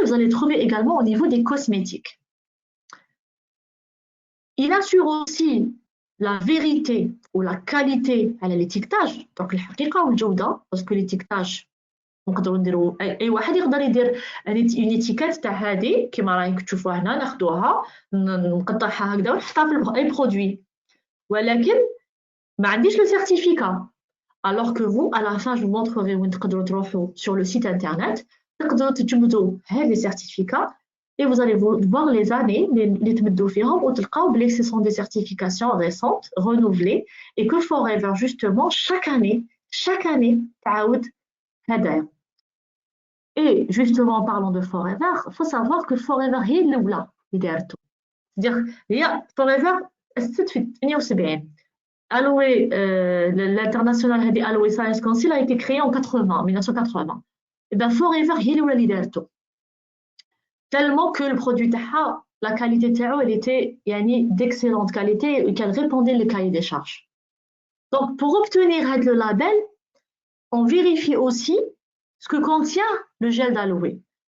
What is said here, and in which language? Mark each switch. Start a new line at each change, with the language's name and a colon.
French: Vous allez trouver également au niveau des cosmétiques. Il assure aussi la vérité ou la qualité à l'étiquetage, donc
Arabic: الحقيقة والجودة
French: parce que l'étiquetage
Arabic: نقدروا نديروا اي واحد يقدر يدير اون ايتيكيت تاع هذه كيما رايكم تشوفوها هنا ناخذوها نقطعها هكذا ونحطها في اي برودوي ولكن ما عنديش لو سيرتيفيكا.
French: alors que vous à la fin je vous montrerai
Arabic: وين تقدروا تروحوا
French: sur le site internet
Arabic: تقدروا تجبدوا هذه السيرتيفيكا
French: et vous allez voir les années
Arabic: اللي تمدوا فيهم وتلقاو بلي
French: ce sont des certifications récentes renouvelées et que Forever justement chaque année
Arabic: تعاود هدايا.
French: Et justement, en parlant de Forever, il faut savoir que Forever
Arabic: هي الأولى اللي دارته.
French: C'est-à-dire
Arabic: هي Forever أسست في 78.
French: Aloe, l'international هذه Aloe Science Council a été créé en 1980.
Arabic: Et bien Forever هي الأولى اللي دارته.
French: Tellement que le produit تاعها la qualité تاعو elle était يعني d'excellente qualité et qu'elle répondait le cahier des charges. Donc pour obtenir le label, on vérifie aussi ce que contient le gel d'aloe.